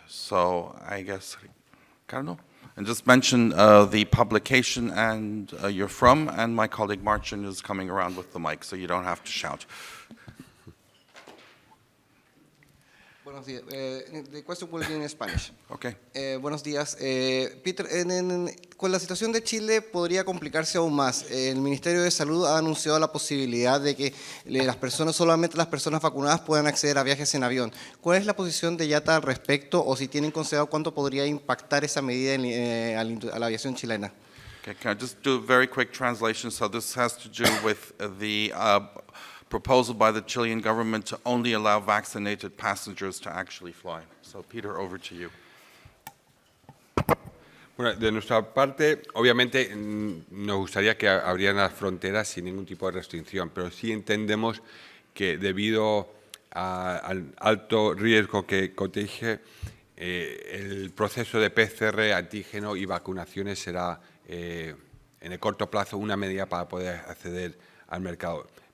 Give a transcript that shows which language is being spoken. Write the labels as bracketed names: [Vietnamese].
[English] So, I guess, Carlo? And just mention the publication and you're from, and my colleague Marcin is coming around with the mic, so you don't have to shout. [Spanish] Buenos días. [English] The question will be in Spanish. Okay. [Spanish] Buenos días. Peter, con la situación de Chile podría complicarse aún más. El Ministerio de Salud ha anunciado la posibilidad de que solamente las personas vacunadas puedan acceder a viajes en avión. ¿Cuál es la posición de IATA al respecto, o si tienen considerado cuánto podría impactar esa medida a la aviación chilena? [English] Okay, can I just do a very quick translation? So this has to do with the proposal by the Chilean government to only allow vaccinated passengers to actually fly. So, Peter, over to you. [Spanish] Bueno, de nuestra parte, obviamente, nos gustaría que abrieran las fronteras sin ningún tipo de restricción, pero sí entendemos que debido al alto riesgo que contiene, el proceso de PCR, antígeno y vacunaciones será, en el corto plazo, una medida para poder acceder al mercado.